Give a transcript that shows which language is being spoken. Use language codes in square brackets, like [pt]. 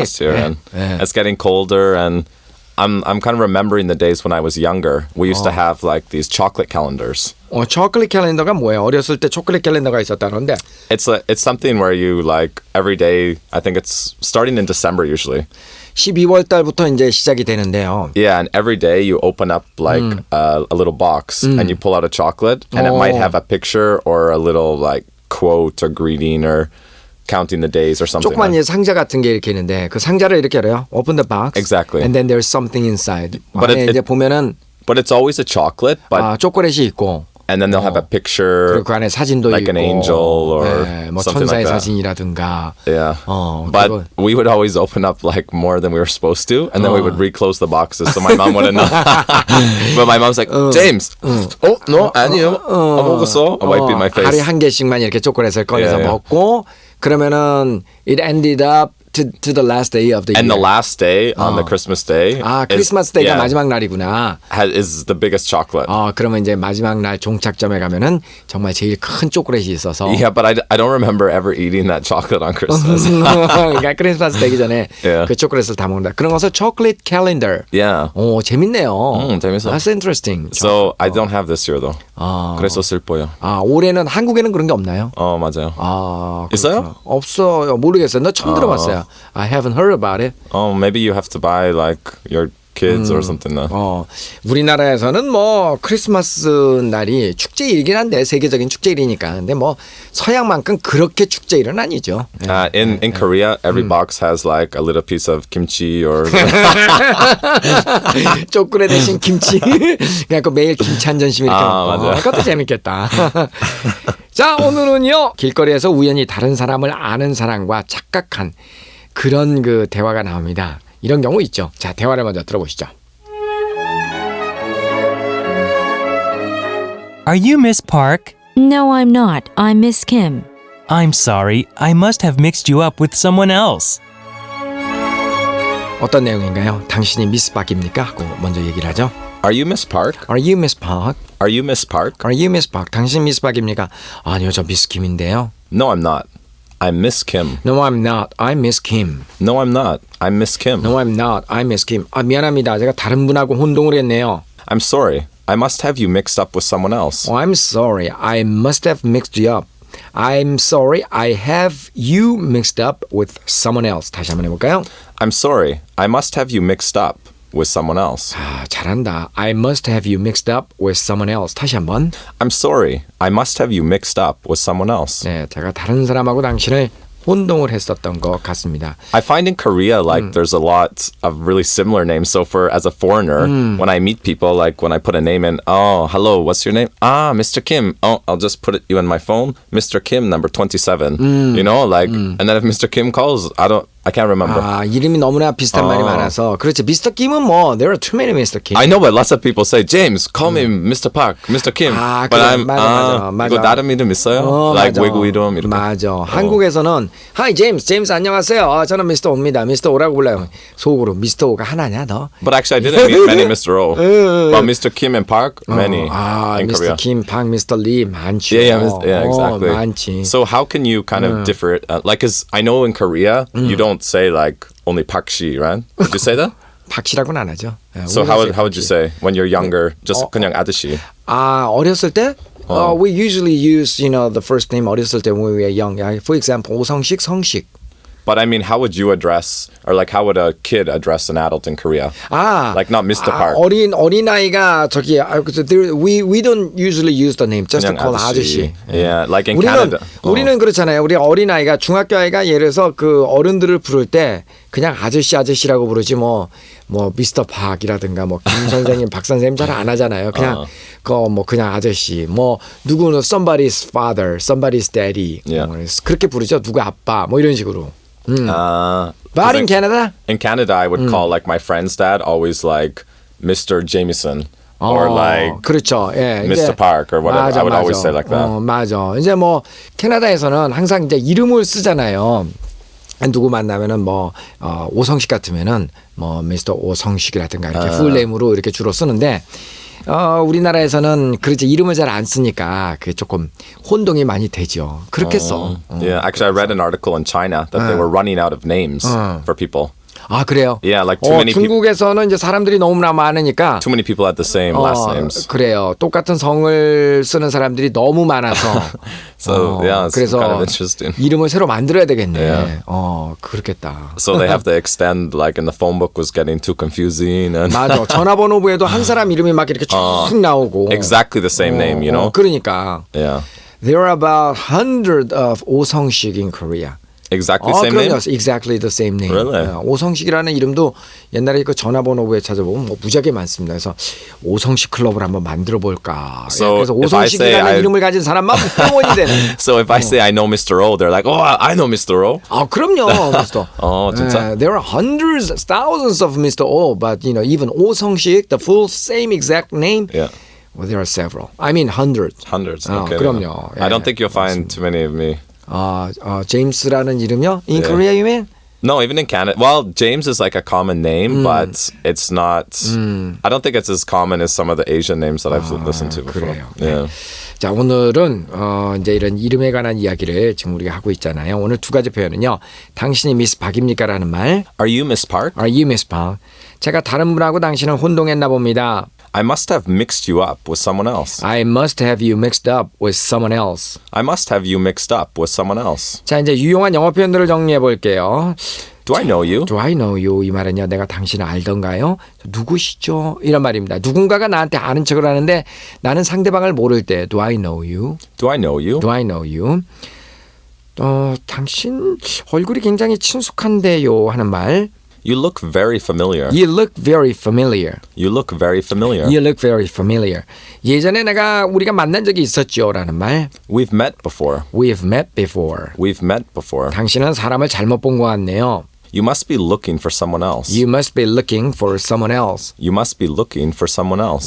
[en] fast here, and it's getting colder. And I'm kind of remembering the days when I was younger. We used to have like these chocolate calendars. [ko] 초콜릿 캘린더가 뭐예요? 어렸을 때 초콜릿 캘린더가 있었다는데. [en] It's something where you like every day. I think it's starting in December usually. [ko] 12월 달부터 이제 시작이 되는데요. [en] Yeah, and every day you open up like a little box and you pull out a chocolate, and it might have a picture or a little like quote or greeting or counting the days or something. [ko] 조그만 상자 같은 게 이렇게 있는데 그 상자를 이렇게 열어요. [en] Open the box. Exactly. And then there's something inside. But [ko] 이제 보면은 [en] but it's always a chocolate. But [ko] 초콜릿이 있고. [en] And then they'll have a picture, [ko] 그 안에 사진도 [en] like [ko] 있고, [en] an angel or [ko] 뭐 [en] something [ko] 천사의 [en] like that. [ko] 사진이라든가. [en] Yeah. But we would always open up like more than we were supposed to, and then we would reclose the boxes so my mom wouldn't know. But my mom's like, James, no, [ko] 아니요, 안 먹었어. [en] I wipe in my face. [ko] 하루에 한 개씩만 이렇게 초콜릿을 꺼내서 먹고 그러면은 [en] it ended up to the last day of the year. And the last day on the Christmas day. [ko] 크리스마스 데이가 마지막 날이구나. [en] Is the biggest chocolate. [ko] 그러면 이제 마지막 날 종착점에 가면은 정말 제일 큰 초콜릿이 있어서. [en] Yeah, but I don't remember ever eating that chocolate on Christmas. [ko] 그러니까 크리스마스 되기 전에 그 초콜릿을 다 먹는다. 그런 것을 초콜릿 캘린더. Yeah. 재밌네요. 재밌어. [en] That's interesting. So I don't have this year though. [ko] 그래서 슬퍼요. 올해는 한국에는 그런 게 없나요? 맞아요. 그렇구나. 있어요? 없어요. 모르겠어요. 나 처음 들어봤어요. [en] I haven't heard about it. Maybe you have to buy like your kids or something. [ko] 우리나라에서는 뭐 크리스마스 날이 축제일이긴 한데 세계적인 축제일이니까. 근데 뭐 서양만큼 그렇게 축제일은 아니죠. [en] In Korea, every box has like a little piece of kimchi or. [ko] 초콜릿 대신 김치. 그러니까 매일 김치 한 전씩 이렇게 먹고. 그것도 재밌겠다. 자, 오늘은요 길거리에서 우연히 다른 사람을 아는 사람과 착각한 그런 그 대화가 나옵니다. 이런 경우 있죠. 자, 대화를 먼저 들어보시죠. [en] Are you Miss Park? No, I'm not. I'm Miss Kim. I'm sorry. I must have mixed you up with someone else. [ko] 어떤 내용인가요? 당신이 미스 박입니까? 하고 먼저 얘기를 하죠. [en] Are you Miss Park? Are you Miss Park? Are you Miss Park? Are you Miss Park? [ko] 당신 미스 박입니까? 아니요, 저 미스 김인데요. [en] No, I'm not. I'm Miss Kim. No, I'm not. I'm Miss Kim. No, I'm not. I'm Miss Kim. No, I'm not. I'm Miss Kim. [ko] 미안합니다. 제가 다른 분하고 혼동을 했네요. [en] I'm sorry. I must have you mixed up with someone else. I'm sorry. I must have mixed you up. I'm sorry. I have you mixed up with someone else. [ko] 다시 한번 해볼까요? [en] I'm sorry. I must have you mixed up with someone else. [ko] 잘한다. [en] I must have you mixed up with someone else. [ko] 다시 한번. [en] I'm sorry. I must have you mixed up with someone else. [ko] 네, 제가 다른 사람하고 당신을 혼동을 했었던 것 같습니다. [en] I find in Korea like there's a lot of really similar names. So for as a foreigner, when I meet people, like when I put a name in, hello, what's your name? Mr. Kim. I'll just put you in my phone, Mr. Kim, number 27. You know, like, and then if Mr. Kim calls, I can't remember. [ko] 이름이 너무나 비슷한 말이 많아서 그렇지. [en] Mr. Kim은 뭐 there are too many Mr. Kim. I know, but lots of people say James, call me Mr. Park, Mr. Kim. but but I'm [ko] 맞아. 이거 다른 이름 있어요? like 맞아. 외국 이름 이렇게. 맞아. 한국에서는 Hi James 안녕하세요. 저는 Mr. O입니다. Mr. O라고 불러요. 속으로 Mr. O가 하나냐 너? [en] But actually, I didn't meet many Mr. O. But Mr. Kim and Park, many in Mr. Korea. [ko] Kim, Park, Mr. Lee 많죠. [en] Yeah, exactly. [ko] 많지. [en] So how can you kind of differ it? Like, cause I know in Korea you don't say like only Park Shi, right? Would you say that? [ko] 박씨라고는 안 하죠. [en] So how would you say when you're younger? [ko] Just 그냥 아저씨. 어렸을 때? [en] We usually use, the first name [ko] 어렸을 때 [en] when we were young. For example, 오성식, 성식. But I mean, how would you address, or like how would a kid address an adult in Korea? Like not Mr. Park. [ko] 어린아이가 [en] we don't usually use the name, just to call 아저씨. Yeah, like in Canada. [ko] 우리는 그렇잖아요. 우리 어린아이가 중학교 아이가 예를 들어서 그 어른들을 부를 때 그냥 아저씨라고 부르지 뭐 미스터 박이라든가 뭐 김 선생님, 박 선생님 잘 안 하잖아요. 그냥 그냥 아저씨. 누구는 [en] somebody's father, somebody's daddy. [ko] 그렇게 부르죠. 누구 아빠 뭐 이런 식으로. [en] But in Canada? In Canada, I would call like my friend's dad always like Mr. Jameson. Or like [ko] 그렇죠. 예, [en] Mr. Park or whatever. I would always say like that. [ko] 맞아. 이제 캐나다에서는 항상 이제 이름을 쓰잖아요. 누구 만나면은 뭐 오성식 같으면은 뭐 미스터 오성식이라든가 이렇게 풀네임으로 이렇게 주로 쓰는데 우리나라에서는 그렇지 이름을 잘 안 쓰니까 그게 조금 혼동이 많이 되죠. 그렇게 써. [en] Yeah, actually, I read an article in China that they were running out of names for people. [ko] 아 그래요? [en] Yeah, like too many people. [ko] 중국에서는 이제 사람들이 너무나 많으니까 [en] Too many people had the same last names. [ko] 그래요. 똑같은 성을 쓰는 사람들이 너무 많아서. [en] So yeah, it's [ko] 그래서 [en] kind of interesting. [ko] 이름을 새로 만들어야 되겠네. [en] Yeah. [ko] 그렇겠다. [en] So they have to extend, like in the phone book was getting too confusing. And [ko] 맞아. 전화번호부에도 한 사람 이름이 막 이렇게 쭉 나오고. [en] exactly the same name, you know? [ko] 그러니까. [en] Yeah. There are about 100 of 오성식 in Korea. Exactly the same [ko] 그럼요. [en] name? Exactly the same name. Really? [ko] 오성식이라는 이름도 옛날에 그 전화번호부에 찾아보면 뭐 무지하게 많습니다. 그래서 오성식 클럽을 한번 만들어 볼까. [en] So [ko] 그래서 [en] if I say [ko] 오성식이라는 이름을 가진 사람만 회원이 되는. [en] So if I say I know Mr. O, they're like, oh, I know Mr. O. [ko] 그럼요, Mr. 진짜? [en] There are hundreds, thousands of Mr. O, but you know, even 오성식, the full same exact name. Yeah. Well, there are several. I mean, hundreds. Hundreds. Okay. [ko] 그럼요. [en] I don't think you'll find too many of me. [ko] 제임스라는 이름이요? [en] In Korea, you mean? No, even in Canada. Well, James is like a common name, but it's not. I don't think it's as common as some of the Asian names that I've listened to before. [ko] 그래요. [en] Yeah. [ko] 자, 오늘은 이제 이런 이름에 관한 이야기를 지금 우리가 하고 있잖아요. 오늘 두 가지 표현은요. 당신이 미스 박입니까라는 말. [en] Are you Miss Park? Are you Miss Park? [ko] 제가 다른 분하고 당신을 혼동했나 봅니다. [en] I must have mixed you up with someone else. I must have you mixed up with someone else. I must have you mixed up with someone else. [ko] 자, 이제 유용한 영어 표현들을 정리해 볼게요. [en] Do I know you? Do I know you? [ko] 이 말은요. 내가 당신을 알던가요? 누구시죠? 이런 말입니다. 누군가가 나한테 아는 척을 하는데 나는 상대방을 모를 때 [en] Do I know you? Do I know you? Do I know you? [ko] 당신 얼굴이 굉장히 친숙한데요 하는 말. [en] You look very familiar. You look very familiar. You look very familiar. You look very familiar. [ko] 예전에 우리가 만난 적이 있었죠라는 말. [en] We've met before. We've met before. We've met before. [ko] 당신은 사람을 잘못 본 것 같네요. [en] You must be looking for someone else. You must be looking for someone else. You must be looking for someone else.